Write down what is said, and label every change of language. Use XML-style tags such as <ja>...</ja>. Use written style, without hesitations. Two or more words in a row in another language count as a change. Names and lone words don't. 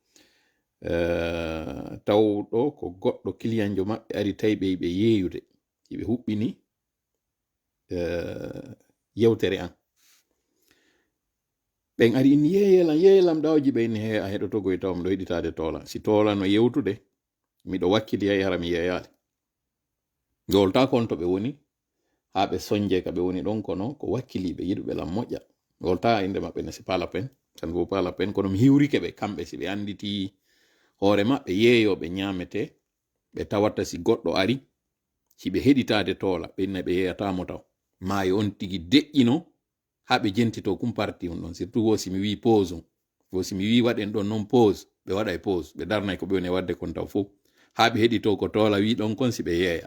<ff>taw ɗo ko goɗɗo kiliyanjo maɓɓe ari tawi ɓe yeyude ɓe huɓɓini yewtere an ɓen ari in yeeyelam ɗawji ɓe inni he a heɗotogoy taw miɗo heɗitade Tola. si Tola no yewtude miɗo wakkili hay hara mi yeeyali jolta kon to ɓe woni ha ɓe sonje ka ɓe woni ɗon kono ko wakkiliɓe yiɗuɓe lam moƴƴa wolta inde maɓɓe ne</ff> <fr>c'est pas la peine, ça ne vaut pas la peine.</fr> <ff>Kono mi hiwrike ɓe kamɓe si ɓe anditi hoore maɓɓe yeeyoɓe ñamete ɓe tawata si goɗɗo ari si ɓe heɗitade toola ɓenna ɓe yeyatamo taw maayo on tigi deƴƴino ha ɓe jentito kum parti on ɗon, surtout wo si mi wi pause on, wo si mi wi waɗen ɗon non pause ɓe waɗa e pause ɓe darnay ko ɓe woni wadde kon taw fof ha ɓe heɗito ko toola wi ɗon kon si ɓe yeeya.</ff>